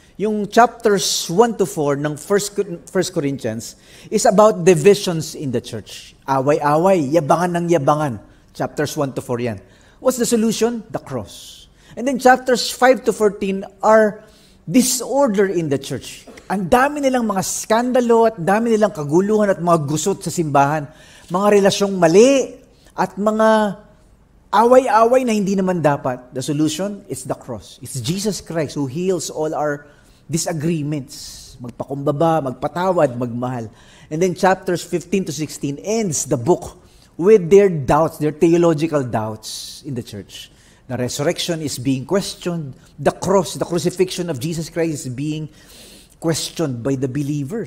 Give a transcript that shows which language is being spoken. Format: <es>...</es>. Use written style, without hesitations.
<en>Yung chapters 1 to 4 ng 1 Corinthians is about divisions in the church.</en> <tl>Away-away, yabangan ng yabangan.</tl> <en>Chapters 1 to 4 yan. What's the solution? The cross. And then chapters 5 to 14 are disorder in the church.</en> <tl>Ang dami nilang mga skandalo at dami nilang kaguluhan at mga gusot sa simbahan. Mga relasyong mali at mga away-away na hindi naman dapat.</tl> <en>The solution is the cross. It's Jesus Christ who heals all our disagreements.</en> <tl>Magpakumbaba, magpatawad, magmahal.</tl> <en>And then chapters 15 to 16 ends the book with their doubts, their theological doubts in the church. The resurrection is being questioned. The cross, the crucifixion of Jesus Christ is being questioned by the believer.</en>